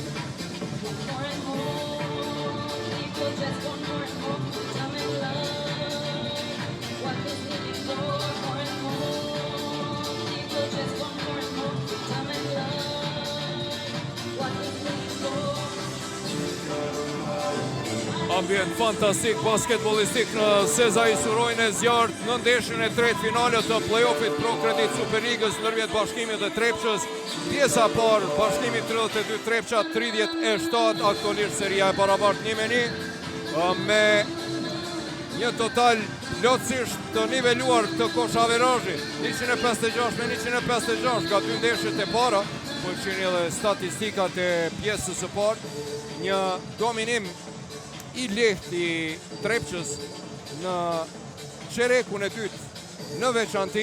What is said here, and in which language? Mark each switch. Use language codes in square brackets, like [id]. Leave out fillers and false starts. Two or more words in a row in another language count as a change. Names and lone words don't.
[en] More and more, people just want more and more freedom and love. What is living for? More and more, people just want more and more freedom and love. What is living for? [sq] Ambient fantastik basketbollistik në Sezai Surojnë e zjarrt në ndeshjen e tretë finale të play-offit Pro Credit Superligës ndërmjet Bashkimit dhe Trepçës. Pjesa e parë, Bashkimi 32 Trepça 37, aktualisht seria e barabartë 1-1 me një total plotësisht të niveluar të koshaverazhit 156 me 156 nga dy ndeshjet e para, po shihni edhe statistikat e pjesës së parë, një dominim i lehtë i Trepçës në çerekun e dytë në veçanti.